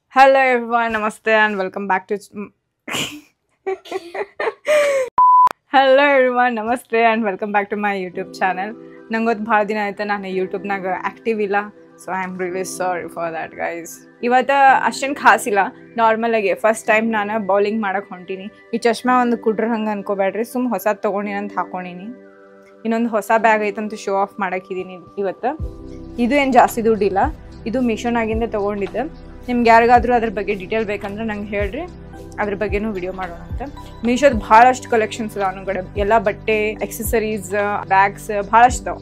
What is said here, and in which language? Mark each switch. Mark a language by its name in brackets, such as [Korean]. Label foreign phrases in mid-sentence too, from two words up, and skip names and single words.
[English] Hello everyone, namaste and welcome back to Hello everyone, namaste and welcome back to my YouTube channel. [Kannada] ನಂಗೊತ್ತ ಭಾಳ ದಿನ ಆಯ್ತ ನಾನು YouTube ನಾಗ ಆಕ್ಟಿವ್ ಇಲ್ಲ, [English] so I am really sorry for that guys. [Kannada] ಇವತ್ತ ಅಷ್ಟೊಂದ ಖಾಸ್ ಇಲ್ಲ, ನಾರ್ಮಲ್ ಆಗೆ [English] first time [Kannada] ನಾನು ಬೌಲಿಂಗ್ ಮಾಡಾಕ್ ಹೊಂಟಿನಿ. ಈ ಚಷ್ಮಾ ಒಂದು ಕುದ್ರಾ ಹಂಗ ಅನ್ಕೋಬೇಡ್ರಿ, ಸುಮ್ ಹೊಸ ತಗೊಂಡಿನಿ ಅಂತ ಹಾಕೊಂಡಿನಿ. ಇನ್ನೊಂದು ಹೊಸ ಬ್ಯಾಗ್ ಐತಂತ [English] show off [Kannada] ಮಾಡಾಕಿದೀನಿ ಇವತ್ತು. ಇದು ಏನು ಜಾಸ್ತಿ ದುಡ್ಡಿಲ್ಲ, ಇದು ಮೀಶೋನಾಗಿಂದ ತಗೊಂಡಿದ್ದೆ. ನಿಮ್ಗೆ ಯಾರಿಗಾದರೂ ಅದ್ರ ಬಗ್ಗೆ ಡೀಟೇಲ್ ಬೇಕಂದ್ರೆ ನಂಗೆ ಹೇಳ್ರಿ, ಅದ್ರ ಬಗ್ಗೆನೂ ವಿಡಿಯೋ ಮಾಡೋಣ ಅಂತ. ಮೀಶೋದು ಭಾಳಷ್ಟು ಕಲೆಕ್ಷನ್ಸ್ ಇದಾವೆ ನನ್ನ ಕಡೆ, ಎಲ್ಲ ಬಟ್ಟೆ, ಎಕ್ಸಸರೀಸ್, ಬ್ಯಾಗ್ಸ್ ಭಾಳಷ್ಟು ಇದಾವೆ.